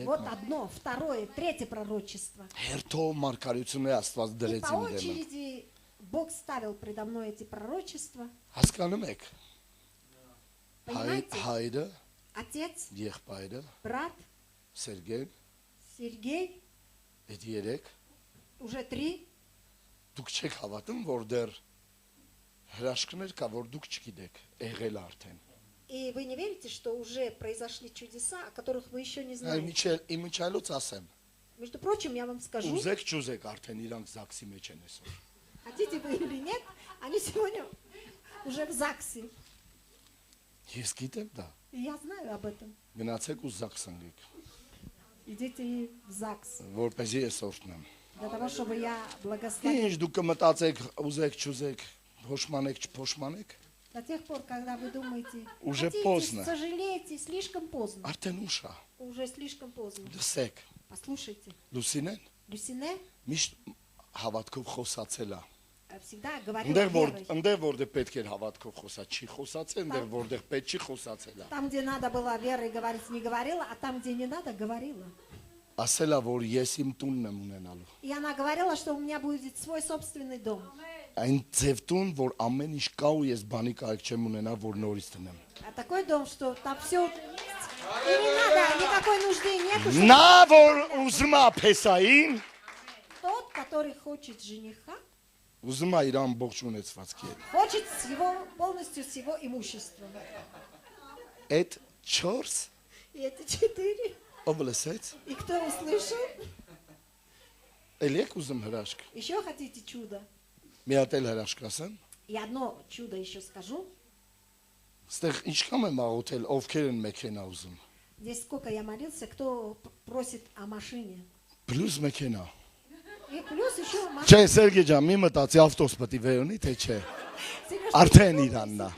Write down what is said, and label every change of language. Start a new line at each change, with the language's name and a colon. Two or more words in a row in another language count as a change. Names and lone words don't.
Russian: Вот одно, второе, третье пророчество.
Armenian: Հերթով մարգարեությունները Աստված
Russian: И
Armenian: դրեց
Russian: по
Armenian: իմ դեմը։
Russian: очереди Бог ставил предо мной эти пророчества.
Armenian: Հասկանում եք։
Russian: Понимаете?
Armenian: Հայրը,
Russian: Отец,
Armenian: եղբայրը,
Russian: брат,
Armenian: Սերգեյ,
Russian: Сергей,
Armenian: այդ երեք
Russian: уже 3.
Armenian: դուք չեք հավատում, որ դեռ հրաշքներ կա, որ դուք չգիտեք, եղել արդեն։
Russian: И вы не верите, что уже произошли чудеса, о которых вы еще не
Armenian: Այ
Russian: знаете.
Armenian: իմիջայլոց ասեմ,
Russian: Между прочим, я вам скажу,
Armenian: ուզեք չուզեք արդեն իրանք զաքսի մեջ են այսօր։
Russian: хотите вы или нет, они сегодня уже в ЗАГСе.
Armenian: Ես գիտեմ դա։
Russian: И я знаю об этом.
Armenian: Գնացեք ու զաքսանեք,
Russian: Идите в ЗАГС,
Armenian: որպեսզի ես օրհնեմ։
Russian: для того, чтобы я благословил.
Armenian: Ինչ դուք կմտածեք, ուզեք չուզեք, փոշմանեք, չփոշմանեք,
Russian: До тех пор, когда вы думаете, Уже хотите, поздно. сожалеете, слишком поздно.
Armenian: արդեն ուշ է։
Russian: Уже слишком поздно.
Armenian: Լսեք,
Russian: Послушайте,
Armenian: Լուսինեն
Russian: Люсине
Armenian: միշտ հավատքով խոսացել է։
Russian: всегда говорила верой.
Armenian: Այնտեղ որտեղ պետք էր հավատքով խոսա, չի խոսացել, այնտեղ որտեղ պետք չի խոսացել է։
Russian: Там, где надо было верой говорить, не говорила, а там, где не надо, говорила.
Armenian: Ասել է, որ ես իմ տունն եմ ունենալու։
Russian: И она говорила, что у меня будет свой собственный дом.
Armenian: Այն ձև տուն, որ ամեն ինչ կա ու ես բանի կարիք չեմ ունենա, որ норից տնեմ։
Russian: А такой дом, что там все уже есть. И не надо, никакой нужды нету. что
Armenian: Նա որ ուզում է փեսային,
Russian: Тот, который хочет жениха,
Armenian: ուզում է իր ամբողջ ունեցվածքի հետ։
Russian: хочет полностью с его имуществом.
Armenian: Այդ 4
Russian: И это 4.
Armenian: ով լսեց,
Russian: И кто услышал?
Armenian: էլ եք ուզում հրաշք։
Russian: Еще хотите чудо?
Armenian: Մի հատ էլ հրաշք ասեմ։
Russian: И одно чудо еще скажу.
Armenian: Ստեղ ինչքան եմ աղոթել, ովքեր են մեքենա ուզում։
Russian: Здесь сколько я молился, кто просит о машине.
Armenian: Պլյուս մեքենա։
Russian: И плюс еще машина.
Armenian: Չէ, Սերգեյ ջան, մի մտածի ավտոս պետք է վերոնի, թե չէ։ Արդեն իրանն է։